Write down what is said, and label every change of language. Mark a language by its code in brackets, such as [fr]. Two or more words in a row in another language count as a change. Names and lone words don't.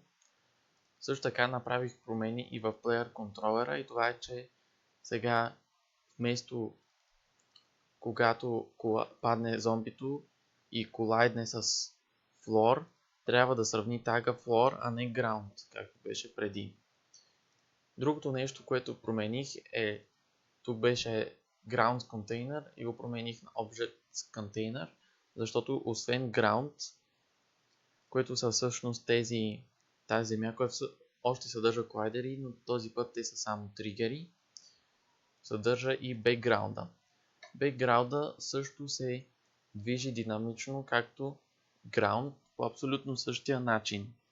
[bg] Също така направих промени и в Player контролера и това е, че сега вместо когато падне зомбито и колайдне с флор, трябва да сравни тага floor, а не ground, както беше преди. Другото нещо, което промених е, тук беше [en] ground container [bg] и го промених на [en] object container, [bg] защото освен ground, което са всъщност тази земя, която още съдържа колайдери, но този път те са само тригери, съдържа и background. Background също се движи динамично, както ground, по абсолютно същия начин.